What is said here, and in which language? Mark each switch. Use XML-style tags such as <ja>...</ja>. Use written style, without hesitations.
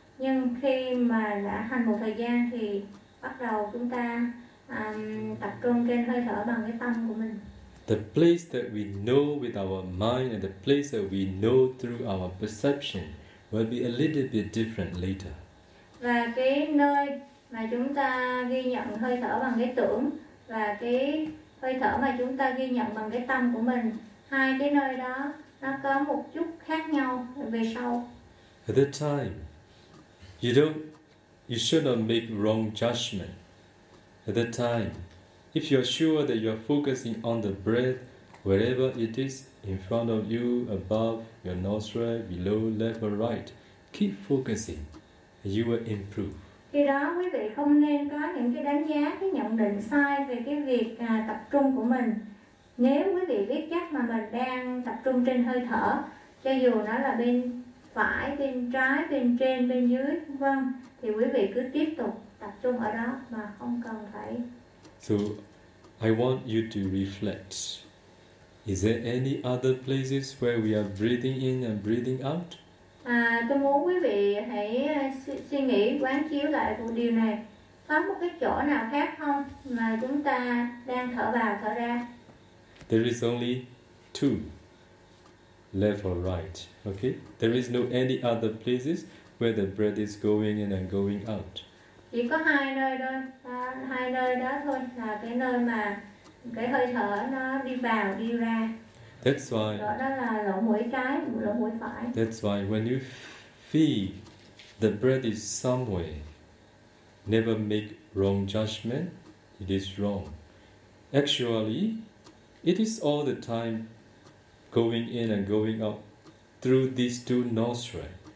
<vi>Nhưng khi mà đã hành một thời gian thì bắt đầu chúng ta tập trung trên hơi thở bằng cái tâm của mình.</vi> <en>The place that we know with our mind and the place that we know through our perception will be a little bit different later.</en> <vi>Và cái nơi mà chúng ta ghi nhận hơi thở bằng cái tưởng và cái hơi thở mà chúng ta ghi nhận bằng cái tâm của mình, hai cái nơi đó nó có một chút khác nhau về sau.</vi> <en>At the time, you should not make wrong judgment at the time. If you are sure that you are focusing on the breath, wherever it is, in front of you, above your nostril, below, left or right, keep focusing and you will improve.</en> <vi>Khi đó quý vị không nên có những cái đánh giá, cái nhận định sai về cái việc tập trung của mình. Nếu quý vị biết chắc mà mình đang tập trung trên hơi thở, cho dù nó là bên phải, bên trái, bên trên, bên dưới, vân, thì quý vị cứ tiếp tục tập trung ở đó mà không cần phải.</vi> <en>So, I want you to reflect. Is there any other places where we are breathing in and breathing out?</en> <vi>Tôi muốn quý vị hãy suy nghĩ, quán chiếu lại một điều này. Có một cái chỗ nào khác không mà chúng ta đang thở vào, thở ra?</vi> <en>There is only two left or right. Okay? There is no any other places where the breath is going in and going out.</en> <vi>Chỉ có hai nơi đó thôi là cái nơi mà cái hơi thở nó đi vào đi ra.</vi> <en>That's why.</en> <vi>Đó là lỗ mũi trái, lỗ mũi phải.</vi> <en>That's why when you feel the breath is somewhere, never make wrong judgment. It is wrong. Actually, it is all the time going in and going out through these two nostrils.</en>